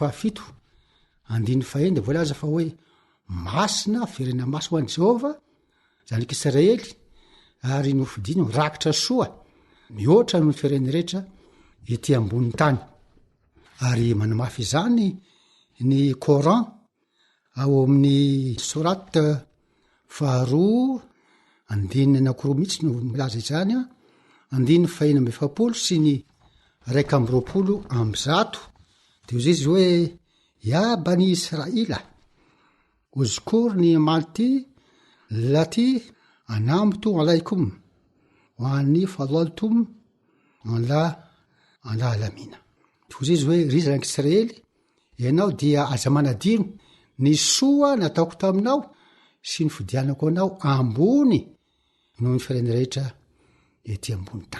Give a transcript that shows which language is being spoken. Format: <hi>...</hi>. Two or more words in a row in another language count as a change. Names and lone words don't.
<mg>7:1 dia voalaza fa hoe masina firenena masina ho an'i Jehova zanak'Israely ary nofidiny rakitra soa mihoatra no fireneny rehetra ety ambony tany ary manamafy izany ny Coran ao amin'ny sorate 2:9 mihitsy no milaza izany 140 sy ny 120 dia ozy izy hoe</mg> <ar>يا بني إسرائيل اذكروا نعمتي التي أنعمت عليكم وأني فضلتكم على العالمين.</ar> <mg>Ozy izy hoe ry zanak'Israely ianao dia aza manadino ny soa nataoko taminao sy ny fidianako anao ambony noho ny firenena rehetra ety ambony tany.</mg>